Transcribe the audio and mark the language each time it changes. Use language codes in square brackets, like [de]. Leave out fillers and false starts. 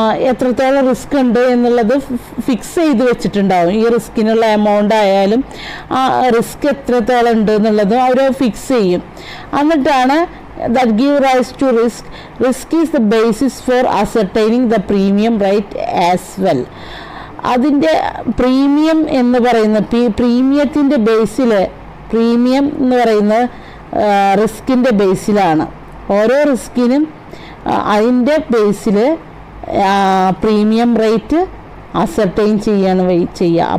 [ml] എത്രത്തോളം റിസ്ക് ഉണ്ട് എന്നുള്ളത് ഫിക്സ് ചെയ്ത് വെച്ചിട്ടുണ്ടാവും. ഈ റിസ്കിനുള്ള എമൗണ്ട് ആയാലും ആ റിസ്ക് എത്രത്തോളം ഉണ്ട് എന്നുള്ളതും അവർ ഫിക്സ് ചെയ്യും. എന്നിട്ടാണ് [en] that give rise to risk. Risk is the basis for ascertaining the premium rate as well. [ml] അതിൻ്റെ പ്രീമിയം എന്ന് പറയുന്ന പ്രീമിയത്തിൻ്റെ ബേസിൽ, പ്രീമിയം എന്ന് പറയുന്നത് റിസ്കിൻ്റെ ബേസിലാണ്. ഓരോ റിസ്കിനും അതിൻ്റെ ബേസിൽ പ്രീമിയം റേറ്റ് അസർട്ടൈൻ ചെയ്യുക.